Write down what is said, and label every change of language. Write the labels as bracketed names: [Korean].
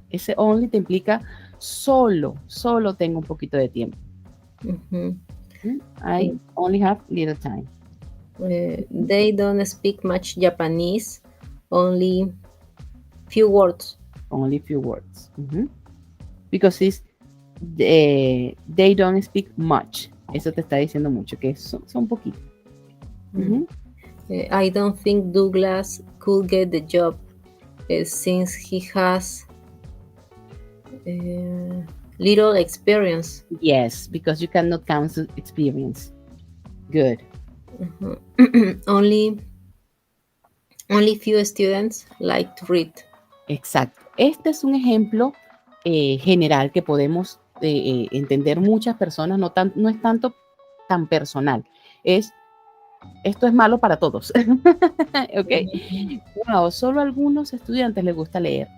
[Spanish] Ese only te implica solo tengo un poquito de tiempo. Mhm. [English] I only have little time. They don't speak much Japanese, only few words. Only few words. Because they don't speak much. [Spanish] Eso te está diciendo mucho, que son poquitos. [English] I don't think Douglas could get the job since he has little experience. Yes, because you cannot count experience. Good. Only few students like to read. [Spanish] Exacto. Este es un ejemplo general que podemos entender muchas personas, no es tanto tan personal. Esto es malo para todos. ¿Ok? Wow, solo a algunos estudiantes les gusta leer.